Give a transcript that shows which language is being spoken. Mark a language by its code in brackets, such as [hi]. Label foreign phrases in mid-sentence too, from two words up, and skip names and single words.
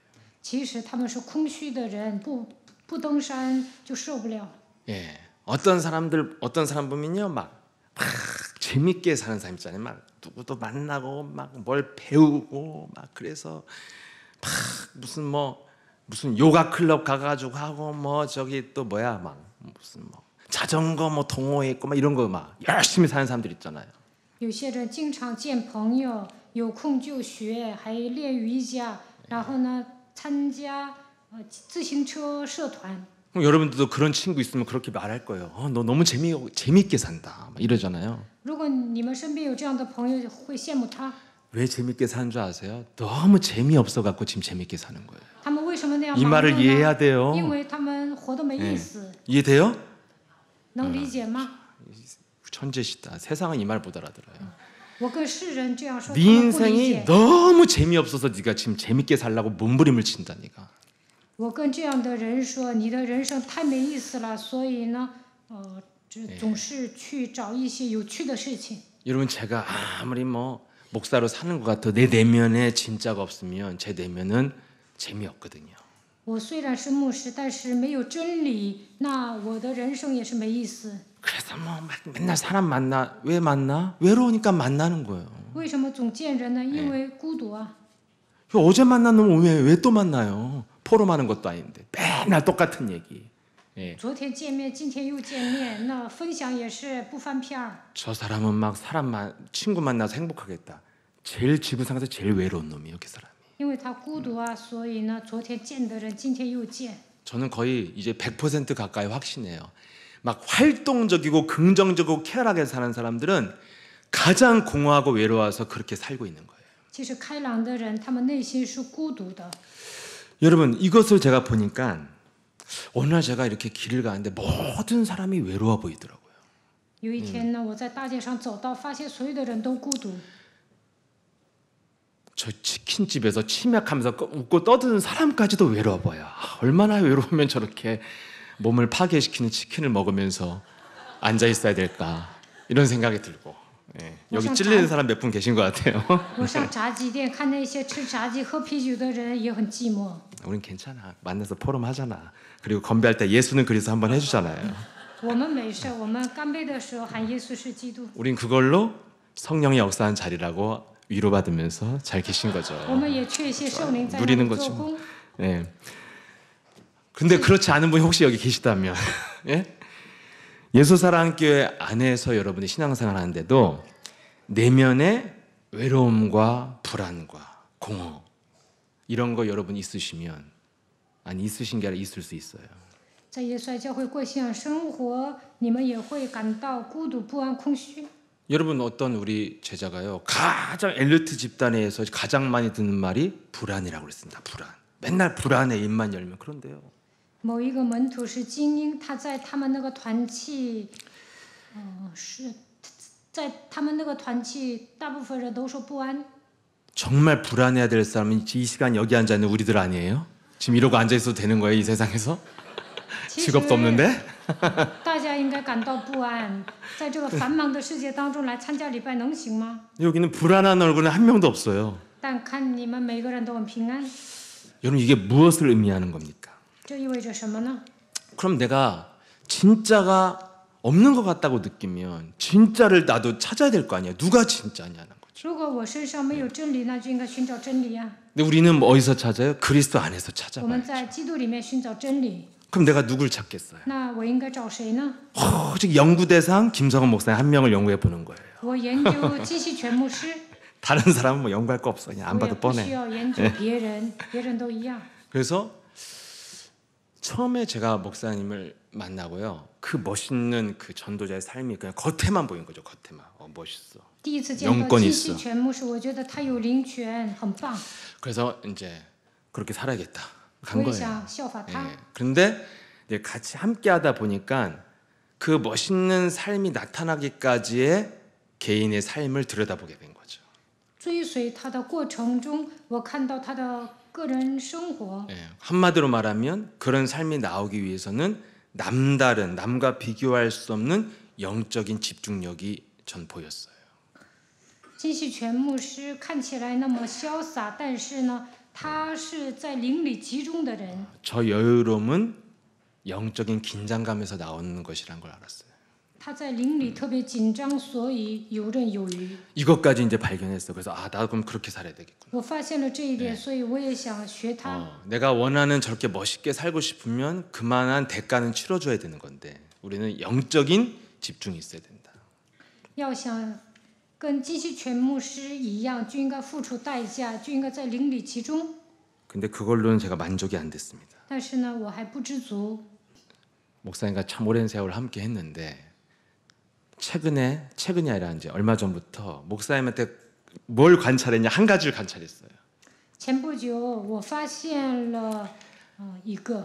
[zh] 其实他们是空虚的人，不登山就受不了。 [ko] 어떤 사람 보면요 막 재밌게 사는 사람 있잖아요. 막 누구도 만나고 막 뭘 배우고 막 그래서 막 무슨 요가 클럽 가가지고 하고 뭐 저기 또 뭐야 막 무슨 뭐 자전거 뭐 동호회 있고 막 이런 거 막 열심히 사는 사람들 있잖아요. [zh] 有些人经常见朋友，有空就学，还练瑜伽，然后呢参加自行车社团。 [ko] 그럼 여러분들도 그런 친구 있으면 그렇게 말할 거예요. 너 너무 재미있게 산다 막 이러잖아요. [zh] 如果你们身边有这样的朋友，会羡慕他。 [ko] 왜 재밌게 사는 줄 아세요? 너무 재미없어 갖고 지금 재밌게 사는 거예요. [zh] 他们为什么那样 [ko] 이 [zh] 忙碌 [ko] 말을 [zh] 呢？ [ko] 이해해야 돼요. [zh] 因为他们活得没意思， [ko] 이해돼요? [zh] 能理解吗？ [ko] 천재시다. 세상은 이 말 못 알아들어요. [zh] 我跟世人这样说，他 [ko] 네 [zh] 们不理 [ko] 인생이 [zh] 解。 [ko] 너무 재미없어서 네가 지금 재밌게 살라고 몸부림을 친다니까. [zh] 我跟这样的人说，你的人生太没意思了，所以呢，总是去找一些有趣的事情。 [ko] 여러분 제가 아무리 뭐 목사로 사는 것 같아 내 내면에 진짜가 없으면 제 내면은 재미없거든요. [zh] 我虽然是牧师，但是没有真理，那我的人生也是没意思。 [ko] 그래서 뭐 맨날 사람 만나. 왜 만나? 외로우니까 만나는 거예요. [zh] 为什么总见人呢？因为孤独啊。 [ko] 어제 만난 놈 왜 또 만나요? 포럼하는 것도 아닌데 맨날 똑같은 얘기. [zh] 昨天见面，今天又见面，那分享也是不翻篇儿。 [ko] 저 사람은 막 친구 만나서 행복하겠다. 제일 지구상에서 제일 외로운 놈이에요, 그 사람이. [zh] 因为他孤独啊，所以呢，昨天见的人，今天又见。 [ko] 저는 거의 이제 100% 가까이 확신해요. 막 활동적이고 긍정적이고 쾌활하게 사는 사람들은 가장 공허하고 외로워서 그렇게 살고 있는 거예요. [zh] 其实开朗的人，他们内心是孤独的。 [ko] 여러분 이것을 제가 보니까 어느 날 제가 이렇게 길을 가는데 모든 사람이 외로워 보이더라고요. [zh] 有一天呢，我在大街上走到，发现所有的人都孤独。 [ko] 저 치킨집에서 치맥하면서 웃고 떠드는 사람까지도 외로워 보여. 얼마나 외로우면 저렇게 몸을 파괴시키는 치킨을 먹으면서 앉아 있어야 될까 이런 생각이 들고. 예, 여기 찔리는 사람 몇 분 계신 것 같아요. [zh] 我上炸鸡店看那些吃炸鸡、喝啤酒的人也很寂寞。 [ko] 우린 괜찮아. 만나서 포럼 하잖아. 그리고 건배할 때 예수는 그리스도 한번 해주잖아요. [zh] 我们没事，我们干杯的时候喊耶稣是基督。 [ko] 우린 그걸로 성령이 역사한 자리라고 위로받으면서 잘 계신 거죠. [zh] 我们也确信圣灵在那 [ko] 누리는 [zh] 里 [ko] 거지 [zh] 做 [ko] 뭐. [zh] 工。 [ko] 예. 근데 그렇지 않은 분이 혹시 여기 계시다면, 예? 예수사랑교회 안에서 여러분이 신앙생활 하는데도 내면의 외로움과 불안과 공허 이런 거 여러분 있으시면 아니 있으신 게 아니라 있을 수 있어요. [zh] 在耶稣爱教会过信仰生活，你们也会感到孤独、不安、空虚。 [ko] 여러분 어떤 우리 제자가요 가장 엘리트 집단에서 가장 많이 듣는 말이 불안이라고 그랬습니다. 불안. 맨날 불안해 입만 열면 그런데요. [zh] 某一个门徒是精英，他在他们那个团契，是在他们那个团契，大部分人都说不安。 [ko] 정말 불안해야 될 사람은 이 시간 여기 앉아 있는 우리들 아니에요? 지금 이러고 앉아 있어도 되는 거예요 이 세상에서? [zh] 其实 [ko] 직업도 없는데? [zh] 大家应该感到不安，在这个繁忙的世界当中来参加礼拜能行吗？ [ko] 여기는 불안한 얼굴은 한 명도 없어요. [zh] 但看你们每个人都很平安， [ko] 여러분 이게 무엇을 의미하는 겁니까? [zh] 这意味着什么呢？ [ko] 그럼 내가 진짜가 없는 것 같다고 느끼면 진짜를 나도 찾아야 될 거 아니야. 누가 진짜냐는 거죠. [zh] 如果我身上没有真理，那就应该寻找真理呀、 [ko] 근데 우리는 뭐 어디서 찾아요? 그리스도 안에서 [zh] 我 [ko] 찾아봐요. [zh] 们在基督里面寻找真理， [ko] 그럼 내가 누굴 찾겠어요? [zh] 那我应该找谁呢？ [ko] 오직 연구 대상 김성원 목사님 한 명을 연구해 보는 거예요. [zh] 我研究金希全牧师， [ko] 다른 사람은 뭐 연구할 거 없어. 그냥 안 [zh] 我也 [ko] 봐도 [zh] 不需 [ko] 뻔해. [zh] 要研究别人，别人都一样。 [ko] 그래서 처음에 제가 목사님을 만나고요. 그 멋있는 그 전도자의 삶이 그냥 겉에만 보인 거죠. 겉에만. 멋있어. [zh] 第一次见到 [ko] 영권이 [zh] 金 [ko] 있어 [zh] 希全牧师，我觉得他有灵权，很棒， [ko] 그래서 이제 그렇게 살아야겠다. [zh] 我 [ko] 간 [zh] 也 [ko] 거예요. [zh] 想效法他。 [ko] 예. 그런데 이제 같이 함께 하다 보니까 그 멋있는 삶이 나타나기까지의 개인의 삶을 들여다보게 된 거죠. [zh] 追随他的过程中，我看到他的个人生活。 [ko] 예. 한마디로 말하면 그런 삶이 나오기 위해서는 남다른 남과 비교할 수 없는 영적인 집중력이 전 보였어요. [zh] 金希全牧师看起来那么潇洒，但是呢，他是在灵里集中的人。 [ko] 저 여유로움은 영적인 긴장감에서 나오는 것이란 걸 알았어요. [zh] 他在灵里特别紧张，所以游刃有余。 [ko] 이것까지 이제 발견했어. 그래서 나도 그럼 그렇게 살아야 되겠구나. [zh] 我发现了这一点，所以我也想学他。 [ko] 내가 원하는 저렇게 멋있게 살고 싶으면 그만한 대가는 치러줘야 되는 건데 우리는 영적인 집중이 있어야 된다. [zh] 要想跟金希全牧师一样，就应该付出代价，就应该在灵里集中。 [ko] 근데 그걸로는 제가 만족이 안 됐습니다. [zh] 但是呢，我还不知足。 [ko] 목사님과 참 오랜 세월 함께 했는데 최근이 아니라 이제 얼마 전부터 목사님한테 뭘 관찰했냐 한 가지를 관찰했어요. [zh] 前不久，我发现了一个，